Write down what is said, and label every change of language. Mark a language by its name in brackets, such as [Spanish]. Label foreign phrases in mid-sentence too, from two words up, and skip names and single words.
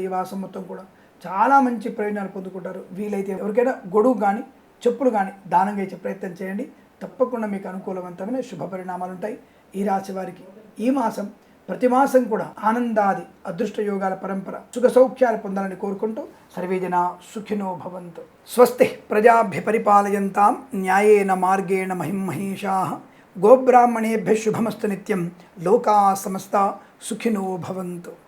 [Telugu] ఈ మాసం మొత్తం కూడా చాలా మంచి ప్రయోజనాలు పొందుకుంటారు. వీలైతే ఎవరికైనా గొడుగు కానీ చెప్పులు కానీ దానంగా ఇచ్చే ప్రయత్నం చేయండి. తప్పకుండా మీకు అనుకూలవంతమైన శుభ పరిణామాలు ఉంటాయి. ఈ రాశి వారికి ఈ మాసం ప్రతి మాసం కూడా ఆనందాది అదృష్ట యోగాల పరంపర సుఖ సౌఖ్యాలు పొందాలని కోరుకుంటూ [Sanskrit] సర్వేజన సుఖినో భవంతు. స్వస్తి ప్రజాభ్య పరిపాలయంతాం న్యాయేన మార్గేణ మహిమహేషాః గోబ్రాహ్మణేభ్య శుభమస్తు నిత్యం. లోకా సమస్తా సుఖినో భవంతు.